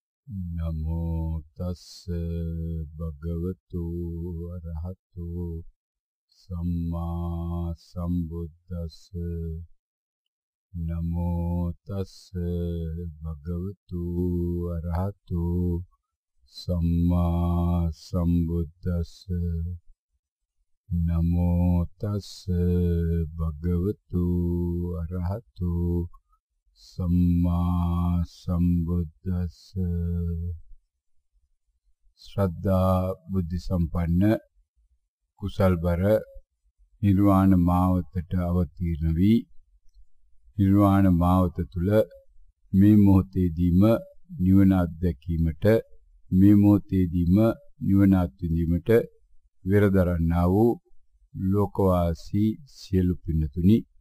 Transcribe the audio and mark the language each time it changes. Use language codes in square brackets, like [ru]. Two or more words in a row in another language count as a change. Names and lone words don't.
[pi] නමෝ තස්ස භගවතු අරහතු සම්මා සම්බුද්දස්ස නමෝ තස්ස භගවතු අරහතු සම්මා සම්බුද්දස්ස නමෝ තස්ස භගවතු අරහතු සම්මා සම්බුද්දස්ස. [si] ශ්‍රද්ධා බුද්ධ සම්පන්න කුසල්බර නිර්වාණ මාවතට අවතීර්ණ වී නිර්වාණ මාවත තුල මේ මොහොතේදීම නිවන අත්දැකීමට මේ මොහොතේදීම නිවන අත්විඳීමට වෙරදරන්නා වූ ලෝකවාසී සියලු පින්තුනි,